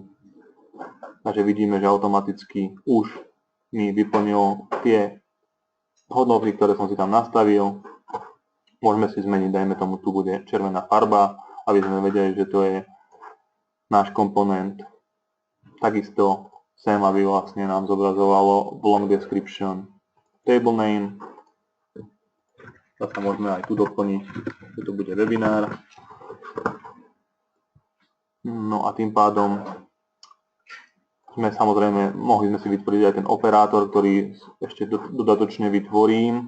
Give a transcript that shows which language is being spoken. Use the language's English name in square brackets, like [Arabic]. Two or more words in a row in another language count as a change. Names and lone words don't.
[Slovak] Takže vidíme, že automaticky už mi vyplnil tie hodnoty, ktoré som si tam nastavil. Môžeme si zmeniť, dajme tomu, tu bude červená farba, aby sme vedeli, že to je náš komponent. Takisto sem, aby vlastne nám zobrazovalo [English] long description table name. [Slovak] Zase môžeme aj tu doplniť, že to bude webinár. No a tým pádom mohli sme si vytvoriť aj ten operátor, ktorý ešte dodatočne vytvorím.